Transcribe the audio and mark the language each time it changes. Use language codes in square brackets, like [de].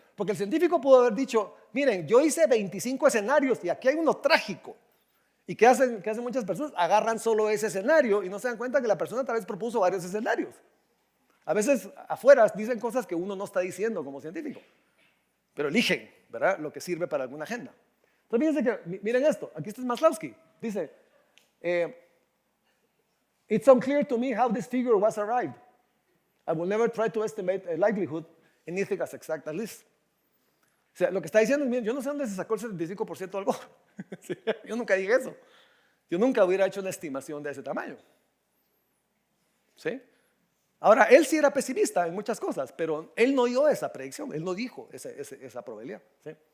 [es] Porque el científico pudo haber dicho, miren, yo hice 25 escenarios y aquí hay uno trágico. ¿Y qué hacen muchas personas? Agarran solo ese escenario y no se dan cuenta que la persona tal vez propuso varios escenarios. A veces afuera dicen cosas que uno no está diciendo como científico, pero eligen, ¿verdad?, lo que sirve para alguna agenda. Entonces fíjense que, miren esto, aquí está Maslowski, dice, [en] it's unclear to me how this figure was arrived. I will never try to estimate a likelihood, anything as exact as this. [es] O sea, lo que está diciendo es, miren, yo no sé dónde se sacó el 75% de algo. Sí, yo nunca dije eso. Yo nunca hubiera hecho una estimación de ese tamaño. ¿Sí? Ahora, él sí era pesimista en muchas cosas, pero él no dio esa predicción, él no dijo esa probabilidad. ¿Sí?